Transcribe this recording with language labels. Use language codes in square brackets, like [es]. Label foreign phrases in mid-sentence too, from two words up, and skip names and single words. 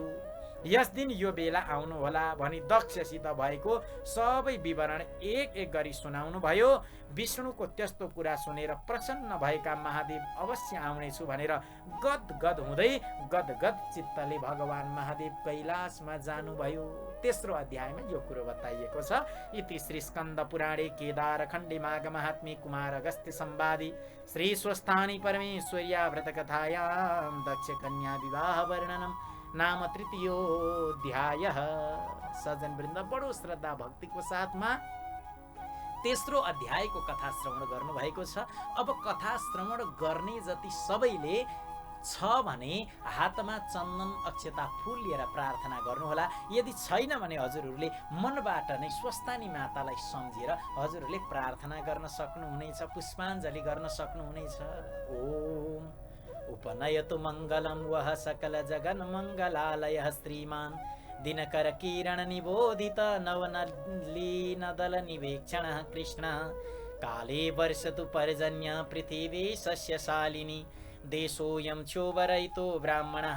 [ne] यस दिन यो बेला आउनुहोला भनी दक्षसित भएको सबै विवरण एक एक गरी सुनाउनु भयो। विष्णुको त्यस्तो कुरा सुनेर प्रसन्न भएका महादेव अवश्य आउनेछु भनेर गदगद हुँदै गदगद चित्तले भगवान महादेव कैलाशमा जानुभयो। तेस्रो अध्यायमा यो कुरो बताइएको छ। [sa] इति श्री स्कन्द पुराणे केदार खण्डे माघ महात्म्ये कुमार अगस्त्य संवादे श्री स्वस्थानी परमेश्वर्या व्रत कथायां दक्ष कन्या विवाह वर्णनम नाम तृतीयोऽध्यायः। [ne] सज्जन वृन्द, बडो श्रद्धा भक्तिको साथमा तेस्रो अध्यायको कथा श्रवण गर्नु भएको छ। अब कथा श्रवण गर्ने जति सबैले छ भने हातमा चन्दन अक्षता फूल लिएर प्रार्थना गर्नुहोला। यदि छैन भने हजुरहरूले मनबाट नै स्वस्थानी मातालाई सम्झेर हजुरहरूले प्रार्थना गर्न सक्नुहुनेछ, पुष्पाञ्जली गर्न सक्नुहुनेछ। [sa] ओम उपनयतु मङ्गलं वः सकल जगन् मङ्गलालयः श्रीमान् दिनकर किरण निबोधित नवनलीनदल निवेक्षणः कृष्णः काले वर्षतु पर्जन्य पृथिवी सस्यशालिनी देशोऽयं क्षोभरहितो ब्राह्मणः